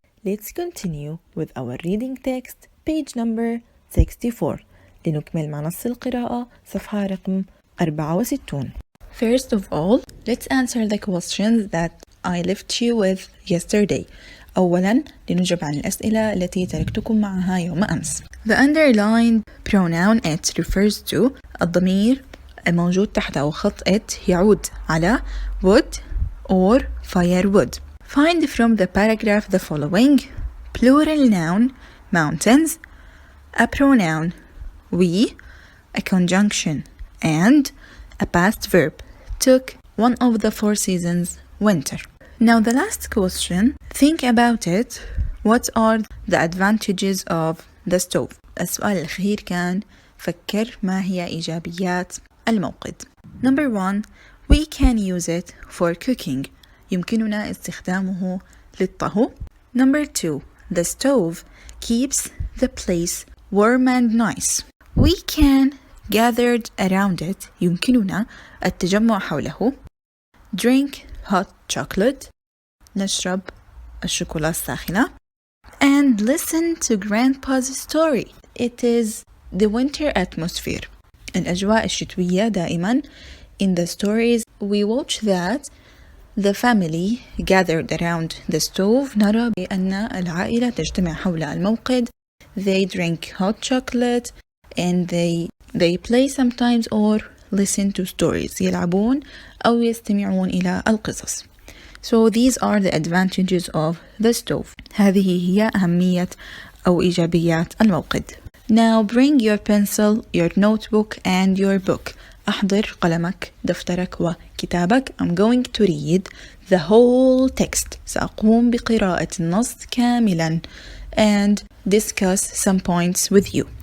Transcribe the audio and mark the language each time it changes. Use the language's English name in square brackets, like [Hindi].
[English] Let's continue with our reading text page number 64 [Arabic] لنكمل مع نص القراءة صفحة رقم 64. [English] First of all, let's answer the questions that I left you with yesterday. [Arabic] أولاً لنجب عن الأسئلة التي تركتكم معها يوم أمس. [English] The underlined pronoun it refers to [Arabic] الضمير الموجود تحته خط [English] it [Arabic] يعود على [English] would or firewood. Find from the paragraph the following: plural noun mountains, a pronoun we, a conjunction and, a past verb took, one of the four seasons, winter. Now the last question, think about it. What are the advantages of the stove? [Arabic] السؤال الأخير كان فكر ما هي إيجابيات الموقد. [English] Number 1, we can use it for cooking. [Arabic] يمكننا استخدامه للطهو. [English] Number 2, the stove keeps the place warm and nice. We can gather around it. [Arabic] يمكننا التجمع حوله. [English] Drink hot chocolate. [Arabic] نشرب الشوكولا الساخنة. [English] And listen to grandpa's story. It is the winter atmosphere. [Arabic] الأجواء الشتوية دائما. [English] In the stories we watch that the family gathered around the stove. [Arabic] نرى بأن العائلة تجتمع حول الموقد. [English] They drink hot chocolate and they play sometimes or listen to stories. [Arabic] يلعبون أو يستمعون إلى القصص. [English] So these are the advantages of the stove. [Arabic] هذه هي أهمية أو إيجابيات الموقد. [English] Now bring your pencil, your notebook and your book. [Arabic] أحضر قلمك، دفترك وكتابك. [English] I'm going to read the whole text. [Arabic] سأقوم بقراءة النص كاملا [English] and discuss some points with you.